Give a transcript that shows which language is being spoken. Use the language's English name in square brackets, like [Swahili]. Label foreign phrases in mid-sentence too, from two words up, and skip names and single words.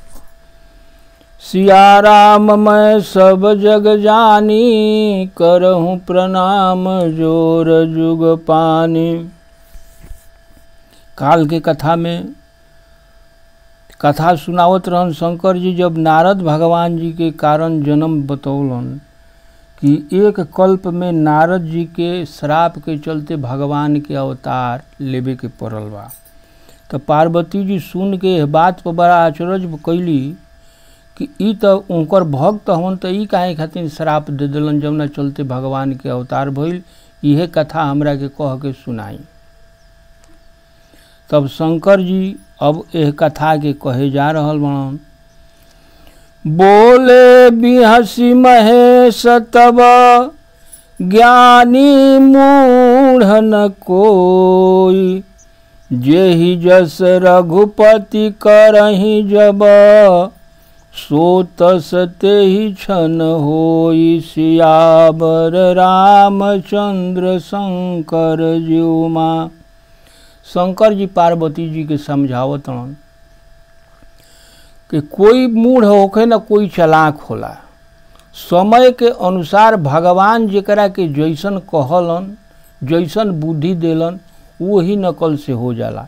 [Awadhi] सिया राम मैं सब जग जानी, करहूँ प्रणाम जोर जुग पानी। [Bhojpuri] काल के कथा में कथा सुनावत रहन शंकर जी जब नारद भगवान जी के कारण जन्म बतौलन कि एक कल्प में नारद जी के श्राप के चलते भगवान के अवतार लेवे के पड़ल बा। तो पार्वती जी सुन के बात पर बड़ा आश्चर्य कैली कि ई तो उनकर भक्त हवन, तो ई काहे खातिर श्राप दे दिलन जमुना चलते भगवान के अवतार भइल। इहे कथा हमरा के कह के सुनाई। तब शंकर जी अब यह कथा के कहे जा रहल बनन। [Awadhi] बोले बिहसी महेश तब ज्ञानी मूढ़ न कोई। जेहि जस रघुपति करहि जब, सो तस तेहि क्षण होई। [Bhojpuri] सियावर रामचंद्र शंकर ज्यों माँ। शंकर जी पार्वती जी के समझावत हन कि कोई मूढ़ होखे न कोई चालाक होला। समय के अनुसार भगवान जेकरा के जैसन कहलन, जैसन बुद्धि देलन, वही नकल से हो जाला।